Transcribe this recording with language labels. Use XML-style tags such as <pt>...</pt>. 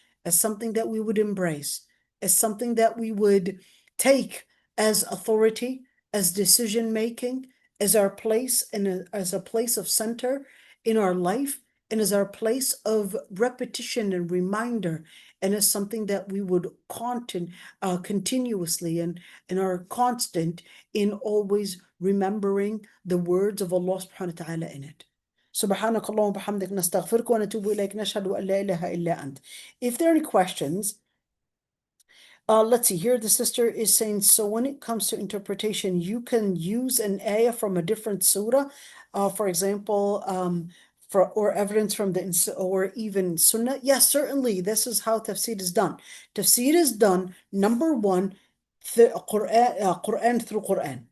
<en>as something that we would embrace, as something that we would take as authority, as decision making, as our place and as a place of center in our life, and as our place of repetition and reminder, and as something that we would continuously and are constant in always remembering the words of Allah subhanahu wa ta'ala in it.</en> <ar>سبحانك اللهم وبحمدك نستغفرك ونتوب إليك نشهد أن لا إله إلا أنت.</ar> <en>If there are any questions, let's see here. The sister is saying, so when it comes to interpretation, you can use an ayah from a different surah. For example, or evidence from or even Sunnah. Yes, certainly, this is how tafsir is done. Tafsir is done, number one, Quran through Quran.</en>